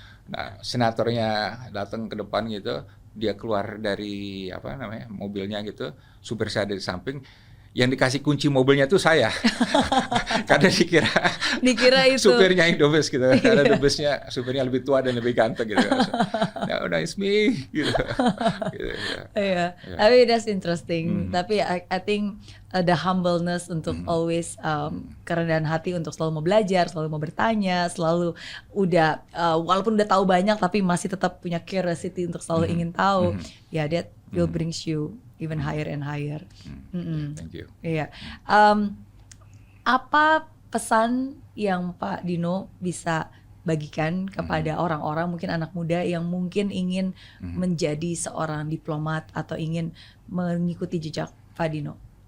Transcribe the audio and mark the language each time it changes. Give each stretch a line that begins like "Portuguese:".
Indonesian: Nah, senatornya datang ke depan gitu, dia keluar dari mobilnya gitu, supir saya ada di samping. Yang dikasih kunci mobilnya tuh saya, karena dikira itu supirnya Indobus gitu, karena Indobusnya supirnya lebih tua dan lebih ganteng gitu.
English: No, it's me
Indonesian: gitu.
English: Yeah. I mean that's interesting.
Indonesian: Tapi
English: I think the humbleness
Indonesian: untuk
English: always
Indonesian: kerendahan hati untuk selalu mau belajar, selalu mau bertanya, selalu walaupun udah tahu banyak tapi masih tetap punya curiosity untuk selalu ingin tahu.
English: Ya, that will brings you even higher and higher. Thank you.
Indonesian: Iya. Apa pesan yang Pak Dino bisa bagikan kepada orang-orang, mungkin anak muda yang mungkin ingin menjadi seorang diplomat atau ingin mengikuti jejak Pak Dino?